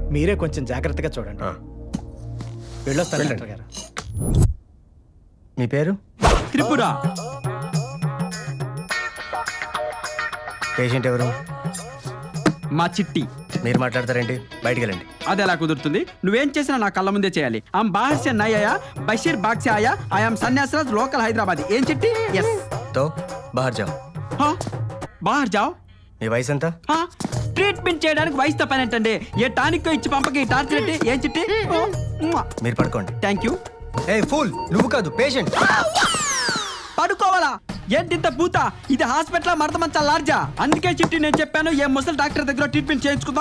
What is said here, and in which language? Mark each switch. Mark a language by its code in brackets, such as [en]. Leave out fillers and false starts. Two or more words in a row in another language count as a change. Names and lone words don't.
[te] మీరే కొంచెం జాగ్రత్తగా చూడండి. వెళ్ళొస్తాను వెళ్ళండి. డాక్టర్ గారు. మీ పేరు? త్రిపుర. పేషెంట్ ఎవరు? మా చిట్టి. మీరు మాట్లాడతారేంటి? బయటికి వెళ్ళండి. అది ఎలా కుదురుతుంది? నువ్వేం చేసినా నా కళ్ళ ముందే చేయాలి. [hi] हम बाहर से नहीं आया, बशीर बाग से आया, [en] I'm Sanyasaraj, local Hyderabad. [te] ఏం చిట్టి? [en] ఎస్. [hi] तो बाहर जाओ. हाँ बाहर जाओ. [te] మీ వయసు ఎంత? हाँ ట్రీట్మెంట్ చేయడానికి వయసుతో పని ఏంటండి? ఏ టానిక్ ఇచ్చి పంపకి టార్చర్ ఏంటి? ఏం చిట్టి? మీరు పడుకోండి. [en] Thank you. [te] ఏ ఫూల్, నువ్వు కాదు పేషెంట్. పడుకోవాలా? ఏంటింత పూత? ఇది హాస్పిటల్ మడత మంచా లార్జా? అందుకే చిట్టి నేను చెప్పాను, ఏ ముసలి డాక్టర్ దగ్గర ట్రీట్మెంట్ చేయించుకుందాం.